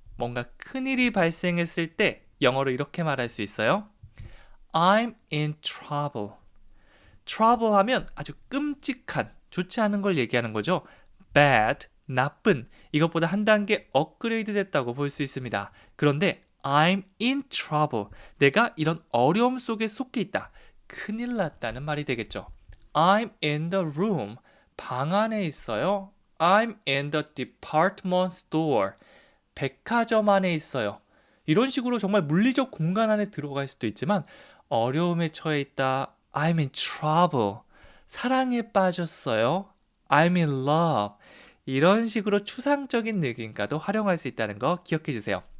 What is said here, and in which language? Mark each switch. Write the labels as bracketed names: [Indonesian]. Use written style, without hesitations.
[Korean] 뭔가 큰일이 발생했을 때 영어로 이렇게 말할 수 있어요. [English] I'm in trouble. [Korean] trouble 하면 아주 끔찍한, 좋지 않은 걸 얘기하는 거죠. bad, 나쁜, 이것보다 한 단계 업그레이드 됐다고 볼 수 있습니다. 그런데 [English] I'm in trouble. [Korean] 내가 이런 어려움 속에 속해 있다. 큰일 났다는 말이 되겠죠. [English] I'm in the room. [Korean] 방 안에 있어요. [English] I'm in the department store. [Korean] 백화점 안에 있어요. 이런 식으로 정말 물리적 공간 안에 들어갈 수도 있지만 어려움에 처해 있다. [English] I'm in trouble. [Korean] 사랑에 빠졌어요. [English] I'm in love. [Korean] 이런 식으로 추상적인 느낌과도 활용할 수 있다는 거 기억해 주세요.